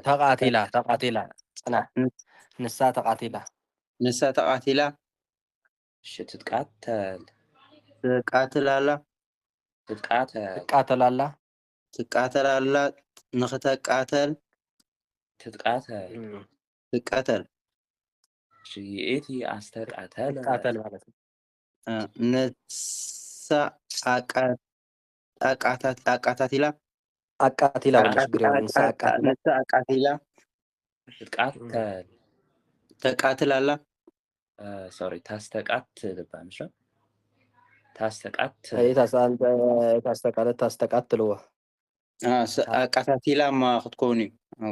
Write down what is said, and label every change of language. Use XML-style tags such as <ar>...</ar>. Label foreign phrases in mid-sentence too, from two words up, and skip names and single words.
<ti>ተቃቲላ ጽናዕ ንሳ ተቃቲላ ንሳ ተቃቲላ ትትቃተል ትቃትል ኣላ ትትቃተል ትቃተላላ ትቃተል ኣላ ንኽተቃተል ትትቃተል ትቃተል ይእቲ አስተቃተለ</ti> <am>ትቃተል ማለት ነው።</am> <ti>ንሳ ኣቃታቲላ</ti> <am>አቃቲላ ማለት ችግር የለውም።</am> <ti>ንሳ አቃቲላ ንሳ ኣቃቲላ ትትቃተል ተቃትል ኣላ ሶሪ ታስተቃትል ባንሽ ታስተቃትል ታስተቃትልዎ ኣቃታቲላ ማ ክትከውን እዩ</ti>